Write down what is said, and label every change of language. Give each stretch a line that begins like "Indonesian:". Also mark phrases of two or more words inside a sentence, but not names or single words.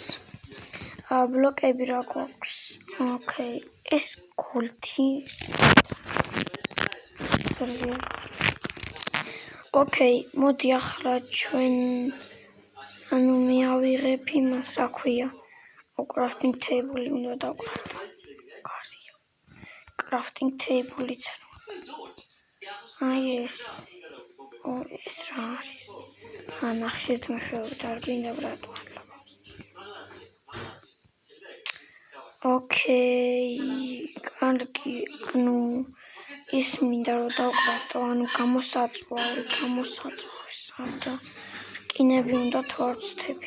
Georgian: ბლოკები რა გვაქვს? ოკეი, ეს გოლდი. ოკეი, მოდი ახლა ჩვენ ანუ მე ავიღებ იმას, რა ქვია.
English: crafting table
Georgian: უნდა დავკრაფტო. კარგია.
English: crafting table-
Georgian: იც არა. აი ეს რა არის? ნახშირს მეშვეობით არ გინდა ბრატო. ოკეი, კარგი, ანუ ის მინდა რომ დავკრაფტო, ანუ გამოსაწვავი, სადა რკინები უნდა თუ არ ვცდები.